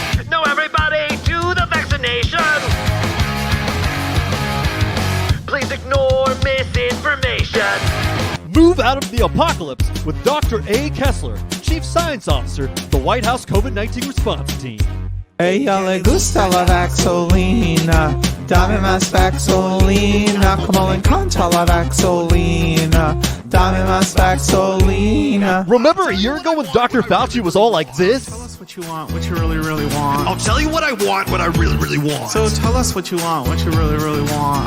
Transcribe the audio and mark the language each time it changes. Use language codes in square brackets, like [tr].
[en] No, everybody to the vaccination. Please ignore misinformation. Move out of the apocalypse with Dr. A. Kessler, Chief Science Officer, the White House COVID-19 response team. [es] Ella le gusta la vaxolina, dame más vaxolina, como le encanta la vaxolina, dame más vaxolina. [en] Remember a year ago when Dr. Fauci was all like this? Tell us what you want, what you really, really want. I'll tell you what I want, what I really, really want. So tell us what you want, what you really, really want.